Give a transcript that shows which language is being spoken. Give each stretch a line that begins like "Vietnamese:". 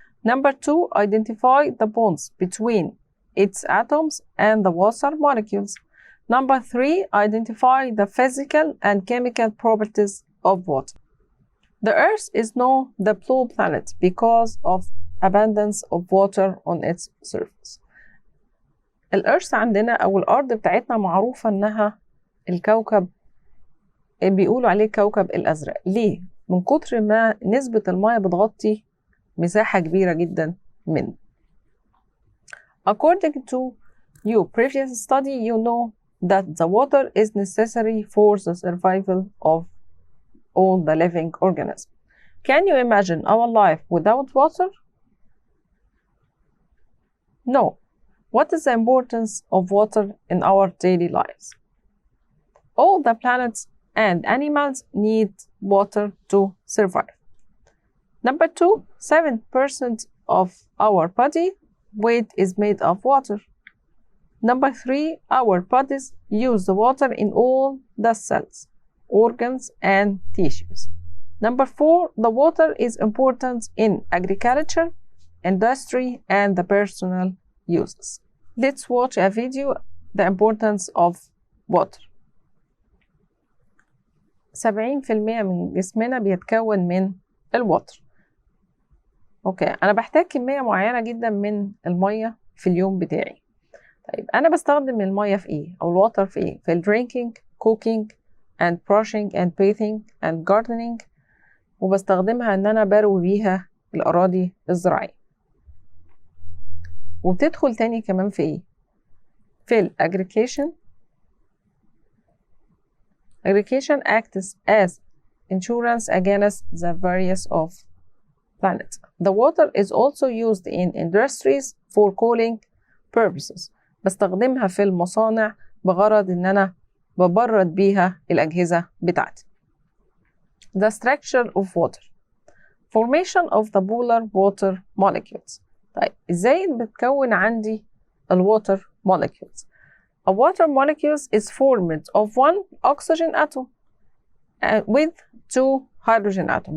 English: Number 2, identify the bonds between its atoms and the water molecules. Number 3, identify the physical and chemical properties of water. The Earth is known the blue planet because of abundance of water on its surface.
Arabic: الأرث عندنا أو الأرض بتاعتنا معروفة إنها الكوكب بيقولوا عليه كوكب الأزرق. ليه؟ من كتر ما نسبة المياه بتغطي مساحة كبيرة جدا منه.
English: According to your previous study, you know that the water is necessary for the survival of all the living organisms. Can you imagine our life without water? No. What is the importance of water in our daily lives? All the planets and animals need water to survive. Number 2, 7% of our body weight is made of water. Number 3, our bodies use the water in all the cells, organs, and tissues. Number 4, the water is important in agriculture, industry, and the personal uses. Let's watch a video, the importance of water.
Arabic: 70% من جسمنا بيتكون من الوتر. اوكي، انا بحتاج كمية معينة جدا من المية في اليوم بتاعي. طيب انا بستخدم المية في ايه او الوتر في ايه؟ في الدرينكينج،
English: cooking and brushing and bathing and gardening،
Arabic: وبستخدمها ان انا بروي بيها الاراضي الزراعية. وبتدخل تاني كمان في ايه؟ في الagriculture.
English: Agriculture acts as insurance against the various of planet. The water is also used in industries for cooling purposes.
Arabic: بستخدمها في المصانع بغرض ان انا ببرد بيها الاجهزة بتاعتي.
English: The structure of water. Formation of the polar water molecules.
Arabic: طيب ازاي بتكون عندي
English: الwater molecules؟ A water molecules is formed of one oxygen atom with two hydrogen atom.